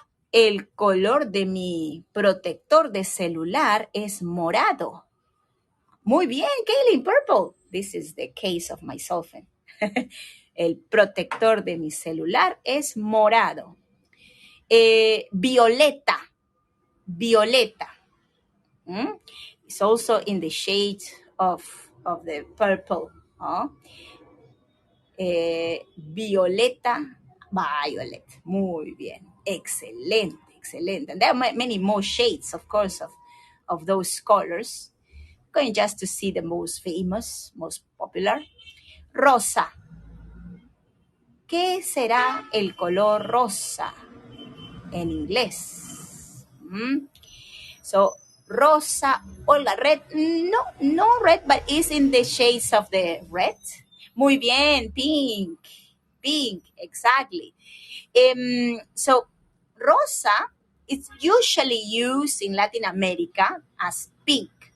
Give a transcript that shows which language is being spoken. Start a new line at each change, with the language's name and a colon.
Spanish: El color de mi protector de celular es morado. Muy bien, Kaylin, purple.
English: This is the case of my cell phone.
Spanish: El protector de mi celular es morado. Violeta. Violeta.
English: It's also in the shade of the purple.
Spanish: Violeta, violet. Muy bien. Excelente, excelente.
English: And there are many more shades, of course, of those colors. Going just to see the most famous, most popular.
Spanish: Rosa. ¿Qué será el color rosa en inglés?
English: So, rosa, Olga, red. No red, but it's in the shades of the red.
Spanish: Muy bien,
English: pink. Pink, exactly. So, rosa is usually used in Latin America as pink.